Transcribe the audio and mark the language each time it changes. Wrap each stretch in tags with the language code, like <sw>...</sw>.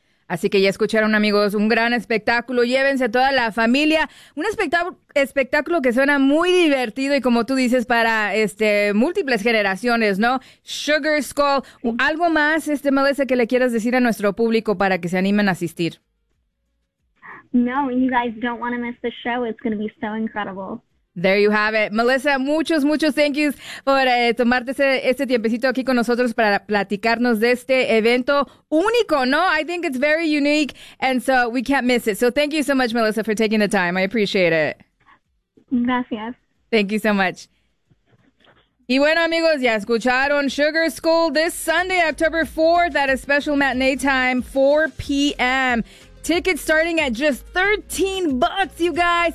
<es>Así que ya escucharon, amigos, un gran espectáculo. Llévense a toda la familia. Un espectáculo que suena muy divertido y, como tú dices, para múltiples generaciones, ¿no? Sugar Skull. Sí. ¿Algo más, Melissa, que le quieras decir a nuestro público para que se animen a asistir?</es> <en>No, you guys don't want to miss the show. It's going to be so incredible. There you have it.</en> <es>Melissa, muchos</es> <en>thank yous</en> <es>por tomarte este tiempecito aquí con nosotros para platicarnos de este evento único, ¿no?</es> <en>I think it's very unique, and so we can't miss it. So thank you so much, Melissa, for taking the time. I appreciate it.</en> <es>Gracias.</es> <en>Thank you so much.</en> <es>Y bueno, amigos, ya escucharon,</es> <en>Sugar Skull this Sunday, October 4th, at a special matinee time, 4 p.m., tickets starting at just $13, you guys.</en>